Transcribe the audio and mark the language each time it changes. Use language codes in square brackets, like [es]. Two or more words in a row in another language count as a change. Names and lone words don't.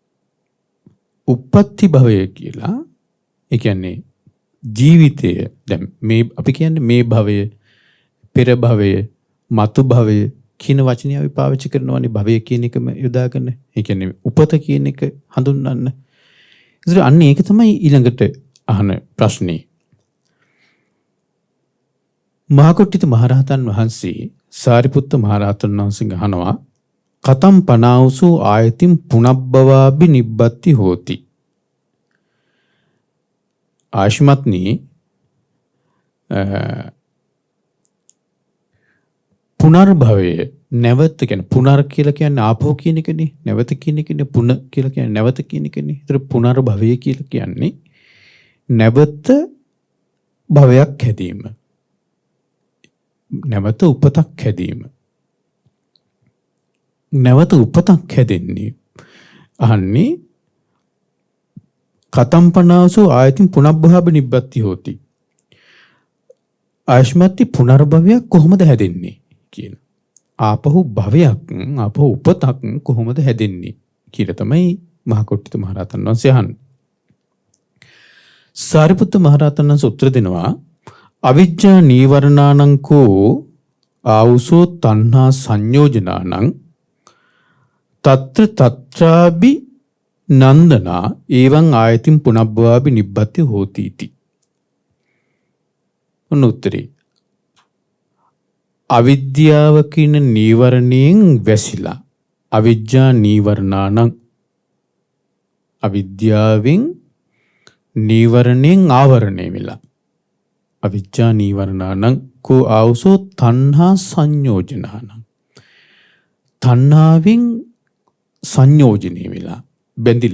[si] උප්පත්ති භවය කියලා, ඒ කියන්නේ ජීවිතය දැන් මේ අපි කියන්නේ මේ භවය, පෙර භවය, මතු භවය කියන වචනේ අපි පාවිච්චි කරනවානේ භවය කියන එකම යොදාගෙන. ඒ කියන්නේ උපත කියන එක හඳුන්වන්න. ඒතර අන්න ඒක තමයි ඊළඟට අහන ප්‍රශ්නේ. මහකොට්ටිත මහරහතන් වහන්සේ සාරිපුත්ත මහරහතන් වහන්සේ අහනවා [pi] කතම් පනාවසු ආයතින් පුනබ්බවාබි නිබ්බත්ති හෝති. [si] ආශ්මත්නි පුනර්භවය නැවත කියන්නේ පුනර් කියලා කියන්නේ ආපහු කියන එකනේ. නැවත කියන එකනේ. පුන කියලා කියන්නේ නැවත කියන එකනේ. ඒතර පුනර්භවය කියලා කියන්නේ නැවත භවයක් හැදීම. නැවත උපතක් හැදීම. නැවත උපතක් හැදෙන්නේ අහන්නේ [pi] කතම්පනාසු ආයතින් පුනබ්බහාබ නිබ්බත්ති හෝති. [si] ආශ්මත්ති පුනර්භවයක් කොහොමද හැදෙන්නේ කියන. ආපහු භවයක් ආපහු උපතක් කොහොමද හැදෙන්නේ කියලා තමයි මහකොට්ටිත මහරහතන් වහන්සේ අහන්නේ. සාරිපුත්ත මහරහතන් වහන්සේ උත්තර දෙනවා [pi] අවිජ්ජා නීවරණානං කෝ ආවුසෝ තණ්හා සංයෝජනානං තත්‍ර තත්‍රාබි නන්දනා එවං ආයතින් පුනබ්බවාබි නිබ්බත්ති හෝති इति. [si] උත්තරේ අවිද්‍යාව කියන නීවරණයෙන් වැසිලා [pi] අවිජ්ජා නීවරණානං [si] අවිද්‍යාවෙන් නීවරණයෙන් ආවරණය වෙලා [pi] අවිජ්ජා නීවරණානං කෝ ආවුසෝ තණ්හා සංයෝජනානං [si] තණ්හාවෙන් සංයෝජනය වෙලා බැඳිලා.